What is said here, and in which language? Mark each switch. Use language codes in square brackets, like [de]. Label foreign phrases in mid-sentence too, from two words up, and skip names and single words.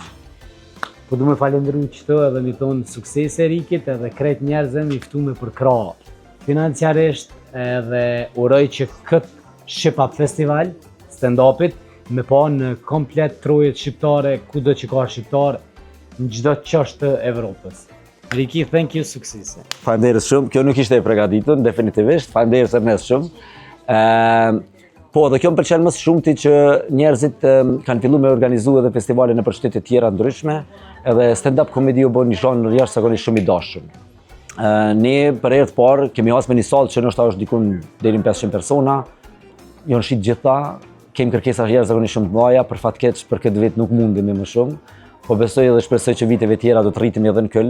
[sq] Po du me falenderu qëto edhe mi thonë suksese Rikit edhe krejt njerëzën i ftume për krahë. Financiarisht edhe uroj që këtë Shqipap Festival, stand-upit, me pa në komplet trojet shqiptare, kudo që ka shqiptar, në çdo çështë të Evropës. [en] Riki, thank you, [sq] suksese. Faleminderit shumë, kjo nuk ishte e përgatitur, definitivisht, faleminderit Ernest shumë. Po, dhe kjo më pëlqen më shumë ti që njerëzit kanë filluar me organizu edhe festivale në shtete tjera ndryshme, edhe stand-up komedi u bën një zhanër jashtëzakonisht shumë i dashur. Ne për herë të parë kemi hasë me një sallë që nështë është dikun deri në 500 persona, janë shit gjitha, kemi kërkesa jashtëzakonisht shumë të mëdha, për fat keq për këtë vit nuk mundemi më shumë, po besoj dhe shpresoj që viteve tjera do të rritemi edhe në Köln.